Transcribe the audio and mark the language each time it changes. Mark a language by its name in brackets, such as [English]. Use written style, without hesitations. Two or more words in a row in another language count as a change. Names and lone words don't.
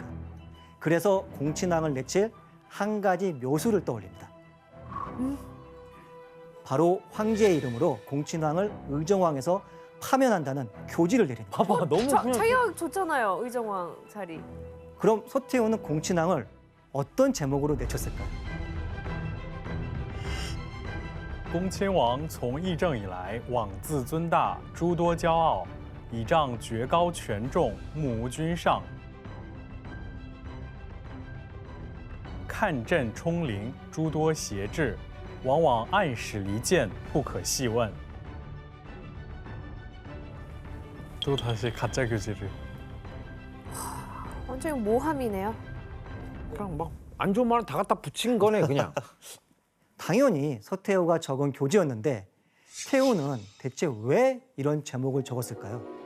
[Korean] 그래서 공친왕을 내칠 한 가지 묘수를 떠올립니다. 바로 황제의 이름으로 공친왕을 의정왕에서 파면한다는 교지를 내립니다. 봐봐 너무 그냥 자기가 좋잖아요, 의정왕 자리. 그럼 서태후는 공친왕을 어떤 제목으로 내쳤을까요? [Chinese] 恭亲王从议政以来，枉自尊大，诸多骄傲，以仗爵高权重，目无君上。看朕冲凌，诸多邪志，往往暗使离间，不可细问。 [Korean] 또 다시 가짜 교지를. 완전히 모함이네요. 그냥 막 안 좋은 말은 다 갖다 붙인 거네 그냥. 당연히 서태후가 적은 교지였는데 태후는 대체 왜 이런 제목을 적었을까요?